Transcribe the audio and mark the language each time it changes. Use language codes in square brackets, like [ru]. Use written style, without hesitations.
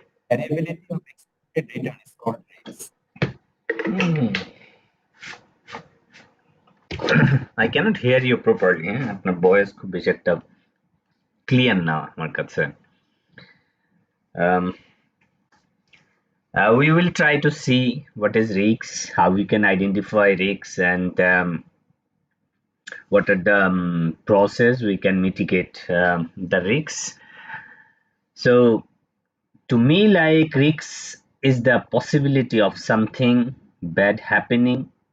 [en] Variability of expected return is called risk. I cannot hear you properly. [bn] আপনার voice খুব বেশি একটা clear না আমার কাছে। [en] We will try to see what is risks, how we can identify risks, and what are the process we can mitigate the risks. So to me, like, risks is the possibility of something bad happening.